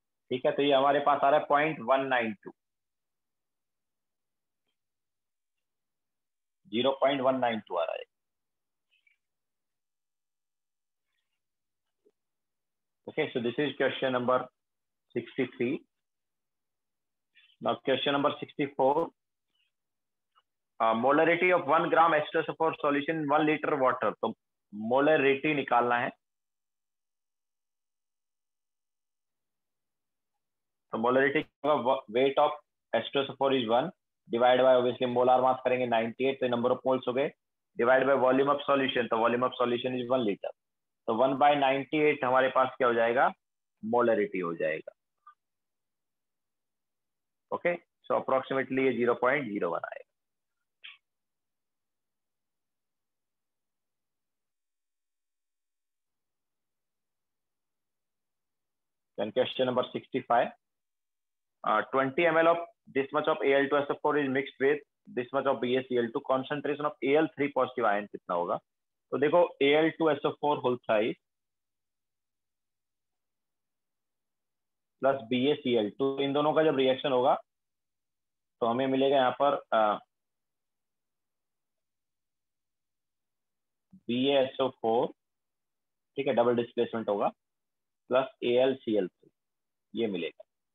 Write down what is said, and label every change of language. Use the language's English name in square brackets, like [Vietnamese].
[Hindi] ठीक है, तो ये हमारे पास आ रहा है 0.192, 0.192 आ रहा है। [English] Okay, so this is question number 63. Now question number 64. Molarity of 1 gram H2SO4 solution in 1 liter water. [Hindi] तो molarity निकालना है। [English] तो molarity weight of H2SO4 is 1 divided by obviously molar mass करेंगे 98, तो number of moles हो गए, divided by volume of solution, तो volume of solution is 1 liter, [Hindi] तो 1/98 हमारे पास क्या हो जाएगा, [English] molarity हो जाएगा। Okay, so approximately [Hindi] ये 0.01 आएगा। [English] Then question number 65. 20 ml of this much of Al2SO4 is mixed with this much of BaCl2. Concentration of Al3 positive ion [Hindi] कितना होगा? तो देखो Al2SO4 hole size plus BaCl2, इन दोनों का जब रिएक्शन होगा तो हमें मिलेगा यहाँ पर BaSO4, ठीक है, डबल डिस्प्लेसमेंट होगा, प्लस AlCl3, ये मिलेगा।